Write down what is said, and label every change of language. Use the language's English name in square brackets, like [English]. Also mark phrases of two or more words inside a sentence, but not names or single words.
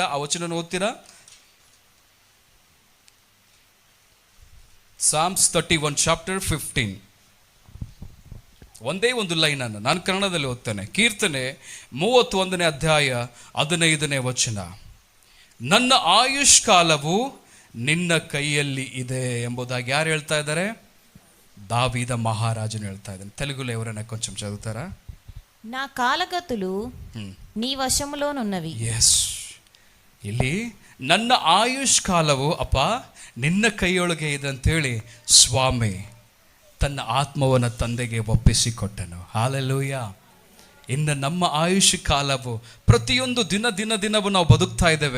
[Kannada] ಆ ವಚನ ಓದ್ತೀರಾ? Psalms 31 chapter 15. ಒಂದೇ ಒಂದು ಲೈನ್ ಅನ್ನು ನಾನು ಕನ್ನಡದಲ್ಲಿ ಓದ್ತೇನೆ. ಕೀರ್ತನೆ 31ನೇ ಅಧ್ಯಾಯ 15ನೇ ವಚನ. ನನ್ನ ಆಯುಷ್ಕಾಲವು ನಿನ್ನ ಕೈಯಲ್ಲಿ ಇದೆ ಎಂಬುದಾಗಿ ಯಾರು ಹೇಳ್ತಾ ಇದ್ದಾರೆ? దావీద మహారాజును ಹೇಳ್ತಾ ಇದ್ದಾನೆ. [Telugu] తెలుగులో ఎవరైనా కొంచెం చదువుతారా? నా కాలగతులు నీ వశములోనున్నవి. ఎస్, [Kannada] ಇಲ್ಲಿ ನನ್ನ ಆಯುಷ್ಕಾಲವು ಅಪ್ಪ ನಿನ್ನ ಕೈಯೊಳಗೆ ಇದೆ ಅಂತೇಳಿ ಸ್ವಾಮಿ ತನ್ನ ಆತ್ಮವನ್ನು ತಂದೆಗೆ ಒಪ್ಪಿಸಿಕೊಟ್ಟನು. ಹಲ್ಲೆಲೂಯಾ. ಇನ್ನು ನಮ್ಮ ಆಯುಷ್ ಕಾಲವು ಪ್ರತಿಯೊಂದು ದಿನವೂ ನಾವು ಬದುಕ್ತಾ ಇದ್ದೇವೆ.